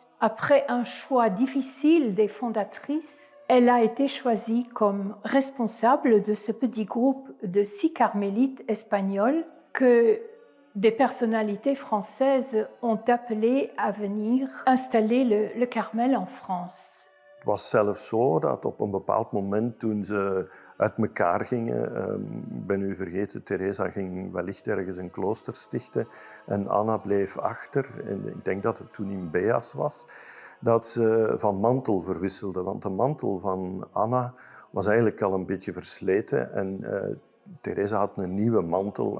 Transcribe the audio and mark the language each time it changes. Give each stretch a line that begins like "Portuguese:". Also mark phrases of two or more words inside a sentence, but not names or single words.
French: Après un choix difficile des fondatrices, elle a été choisie comme responsable de ce petit groupe de 6 carmélites espagnols que des personnalités françaises ont appelé à venir installer le Carmel en France.
Dutch: Het was zelfs zo dat op een bepaald moment toen ze uit elkaar gingen, ik ben u vergeten, Teresa ging wellicht ergens een klooster stichten en Anna bleef achter, en ik denk dat het toen in Beas was, dat ze van mantel verwisselde, want de mantel van Anna was eigenlijk al een beetje versleten en Teresa had een nieuwe mantel.